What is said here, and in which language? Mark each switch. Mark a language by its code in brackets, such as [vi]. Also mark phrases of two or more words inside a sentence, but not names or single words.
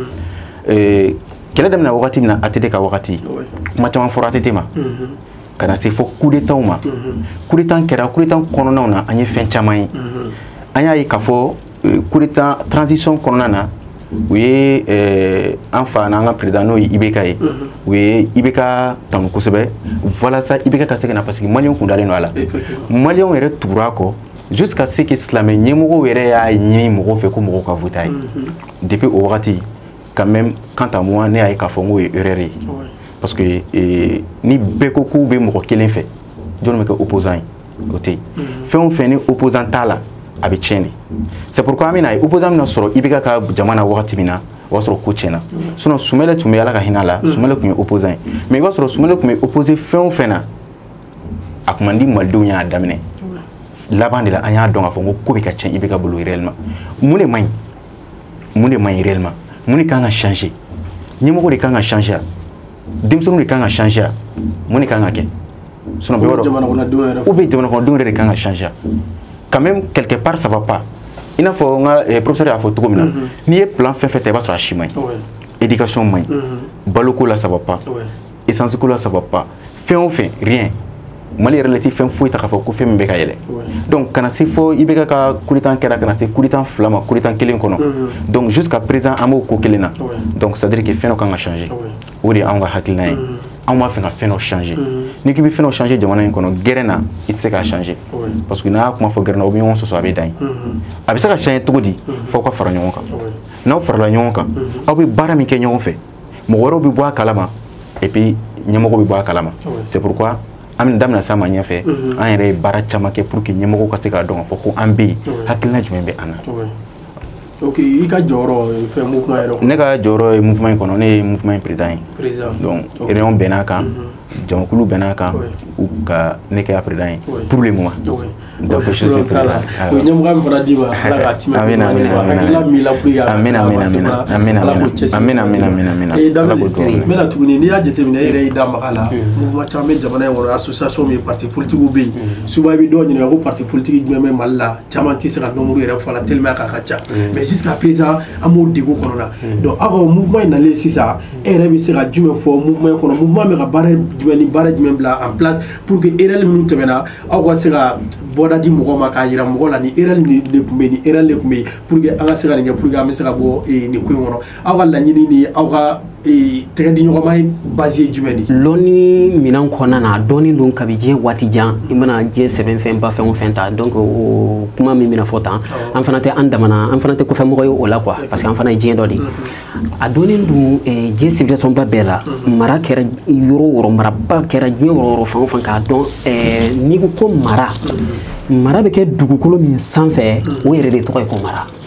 [bm] kɛlɛ daminɛ wagati min na ATT ka wagati kuma caman fɔra ATT ma ka na se fo [fr] coup d'état [bm] ma [fr] coup d'état [bm] kɛra [fr] coup d'état [bm] kɔnɔnaw na an ye fɛn caman ye an y'a ye k'a fɔ [fr] coup d'état transition [bm] kɔnɔna na u ye an fa n'an ka président n'o ye IBK ye u ye IBK tanu kosɛbɛ walasa IBK ka se ka na parce que Maliyɛnw kun dalen don a la Maliyɛnw yɛrɛ tugura kɔ [fr] jusqu'à ce que [bm] silamɛ ɲɛmɔgɔw yɛrɛ y'a ɲini mɔgɔw fɛ ko mɔgɔw ka voter a ye depuis o wagati [fr] quand même quant à moi [bm] ne y'a ye k'a fɔ n k'o ye erreur ye parce que ni bɛɛ ko k'u bɛ mɔgɔ kelen fɛ jɔn bɛ kɛ opposant ye o tɛ yen fɛn o fɛn ni opposant t'a la a bɛ tiɲɛ de [fr] c'est pourquoi [bm] an bɛ na ye opposant bɛna sɔrɔ IBK ka jama na wagati min na o b'a sɔrɔ ko tiɲɛna sinon Sumɛlɛ tun bɛ Ala ka hinɛ la Sumɛlɛ tun ye opposant ye mais i b'a sɔrɔ Sumɛlɛ tun bɛ opposé fɛn o fɛn na a tun man di malidenw y'a daminɛ laban de la an y'a dɔn k'a fɔ ko ko bɛ ka tiɲɛ IBK bolo réellement mun de man ɲi réellement mun de kan ka changer ɲɛmɔgɔ de kan ka changer denmisɛnninw de kan ka changer mun de kan ka kɛ sinon jamanadenw yɛrɛ de kan ka changer [fr] quand même quelque part ça va pas [bm] i n'a fɔ n ka professeur y'a fɔ cogo min na n'i ye plan fɛn fɛn ta i b'a sɔrɔ a si man ɲi éducation man ɲi baloko la [fr] ça va pas [bm] essence ko la [fr] ça va pas [bm] fɛn o fɛn rien Mali yɛrɛ la tɛ fɛn foyi ta k'a fɔ ko fɛn min bɛ ka yɛlɛ donc kana se fɔ IBK ka [fr] coup d'état [bm] kɛra kana se [fr] coup d'état [bm] fila ma [fr] coup d'état [bm] kelen kɔnɔ donc [fr] jusqu'à présent [bm] an b'o ko kelen na [fr] donc c'est à dire que [bm] fɛn dɔ kan ka changer o de ye anw ka hakilina ye anw b'a fɛ ka fɛn dɔ changer n'i k'i bɛ fɛn dɔ changer jamana in kɔnɔ gɛrɛn na i tɛ se k'a changer parce que n'a y'a kuma fɔ gɛrɛn na o bɛ ɲɔgɔn sɔsɔ a bɛ dan ye a bɛ se ka changer cogo di f'aw ka fara ɲɔgɔn kan n'aw farala ɲɔgɔn kan aw bɛ baara min kɛ ɲɔgɔn fɛ mɔgɔ wɛrɛw bɛ bɔ a kalama [fr] et puis [bm] ɲɛmɔgɔ bɛ bɔ a kalama [fr] c'est pourquoi [bm] an bɛ daminɛ sa ma ɲɛfɛ an yɛrɛ ye baara caman kɛ pour que ɲɛmɔgɔw ka se k'a dɔn k'a fɔ ko an bɛ yen hakilina jumɛn bɛ an na. ok i ka jɔyɔrɔ fɛn mouvement yɛrɛ kɔnɔ. ne ka jɔyɔrɔ ye mouvement in kɔnɔ ne ye mouvement in président ye. donc réunion bɛnn'a kan jamakulu bɛnn'a kan u ka ne kɛ président ye [fr] pour le moment. donc je suis le président. [bm] o ye ɲɛmɔgɔya min fana d'i ma ala k'a timɛ amina n bɛna tuguni n'i y'a jateminɛ e yɛrɛ y'i da maga la mouvement caman bɛ jamana in kɔnɔ association bɛ yen [fr] parti politique [bm] bɛ yen souvent i bɛ dɔw ɲininka ko [fr] parti politique [bm] jumɛn bɛ Mali la caman tɛ se ka nombre yɛrɛ fɔ a la tellement k'a ka ca [fr] mais jusqu'à présent [bm] an b'o degun kɔnɔna donc aw ka mouvement in nalen sisan e yɛrɛ bɛ se ka jumɛn fɔ mouvement in kɔnɔ mouvement bɛ ka baara jumɛn ni baara jumɛn bila [fr] en place pour que [bm] erreur minnu tɛmɛna aw ka se ka bɔda di mɔgɔ ma k'a yira mɔgɔ la ni erreur de tun bɛ yen ni erreur de tun bɛ yen [fr] pour que [bm] an ka se ka nin kɛ [fr] pour que [bm] an bɛ se ka bɔ nin ko in kɔnɔ aw ka laɲini ni aw ka tɛgɛ di ɲɔgɔn ma ye base ye jumɛn de lɔnni minɛn kɔnɔna na dɔɔni don kabi diɲɛ waati jan i mana diɲɛ sɛbɛn fɛn ba fɛn o fɛn ta donc o kuma min bɛna fɔ tan an fana tɛ an damana an fana tɛ kɔfɛmɔgɔ ye o la [fr] quoi parce que [bm] an fana ye diɲɛ dɔ de a dɔɔni don diɲɛ civilisation ba bɛɛ la mara kɛra yɔrɔ o yɔrɔ maraba kɛra diɲɛ yɔrɔ o yɔrɔ fan o fan k'a dɔn n'i ko ko mara mara bɛ kɛ dugukolo min sanfɛ o yɛrɛ de tɔgɔ ye ko mara